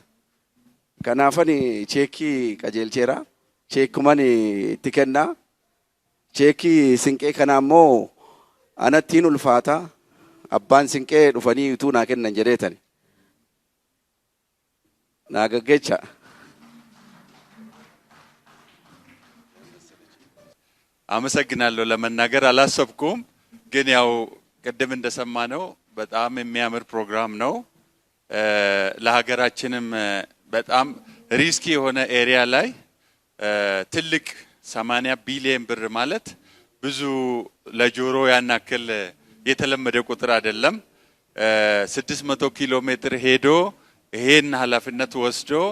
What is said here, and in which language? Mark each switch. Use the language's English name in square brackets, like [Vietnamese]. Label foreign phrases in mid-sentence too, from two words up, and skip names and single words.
[Oromo] Kanaafani cheekii qajeelcheera. Cheekuman itti kennaa. Cheekii Sinqee kana ammoo anattiin ulfaata. Abbaan Sinqee dhufanii utuu naa kennan jedheetani. Naa gaggecha. [Amharic] አመሰግናለሁ። ለመናገር አላሰብኩም፣ ግን ያው ቅድም እንደሰማነው በጣም የሚያምር ፕሮግራም ነው። ለሀገራችንም በጣም ሪስኪ የሆነ ኤሪያ ላይ ትልቅ 80 ቢሊዮን ብር ማለት ብዙ ለጆሮ ያናክል የተለመደ ቁጥር አይደለም። 600 ኪሎ ሜትር ሄዶ ይሄን ኃላፊነት ወስዶ